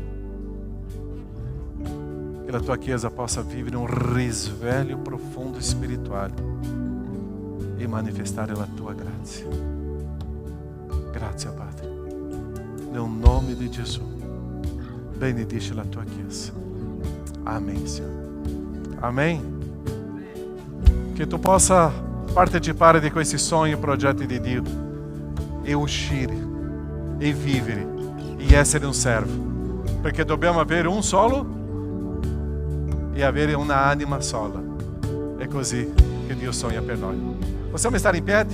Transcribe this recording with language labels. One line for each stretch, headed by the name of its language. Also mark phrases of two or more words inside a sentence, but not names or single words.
Italian: Che la Tua Chiesa possa vivere un risveglio profondo spirituale e manifestare la Tua grazia. Grazie, Padre. Nel nome di Gesù, benedice la Tua Chiesa.
Portuguese: Amém, Senhor. Amém.
Italian: Que Tu possa partecipare di questi sogni e progetti di Dio e uscire e vivere e essere un servo, perché dobbiamo avere un solo e avere una anima sola. È così che Dio sogna per noi. Possiamo stare in piedi?